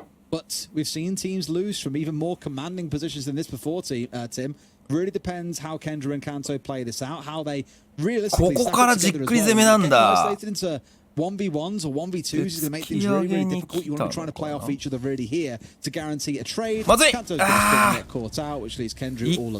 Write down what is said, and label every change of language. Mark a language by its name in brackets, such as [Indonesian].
[English] But we've seen teams lose from even more commanding positions than this before, Tim. Really depends how Kendra and Kanto play this out, how they realistically [Japanese] ここからじっくり攻めなんだ。 [English] 1v1s or 1v2s is going to make things really, really difficult. You want to be trying to play off each other really here to guarantee a trade. Kanto's just going to get caught out, which leaves Kendra all alone.